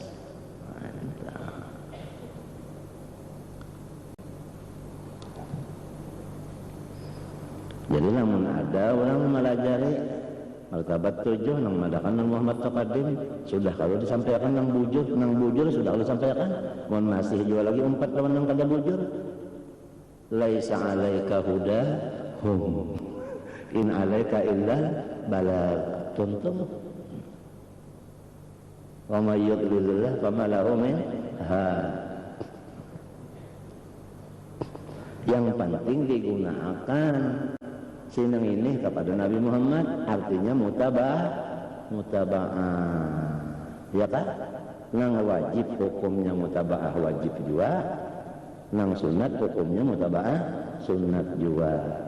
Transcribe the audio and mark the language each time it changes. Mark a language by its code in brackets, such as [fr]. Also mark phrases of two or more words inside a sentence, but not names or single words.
[bjn] Jadi namun ada orang melajari martabat 7 nang madakan nang Muhammad Taqaddim sudah kalau disampaikan nang bujur sudah kalau disampaikan, mohon masih juga lagi 4 lawan nang kada bujur. [ar] ليس عليك هداهم إن عليك إلا البلاغ. Contoh ومن يضلل الله فما له من هاد. [id] Yang penting digunakan sinang ini kepada Nabi Muhammad, artinya mutaba'ah, ya kan? [bjn] Nang wajib hukumnya mutaba'ah wajib juga, nang sunat hukumnya mutaba'ah sunat juga.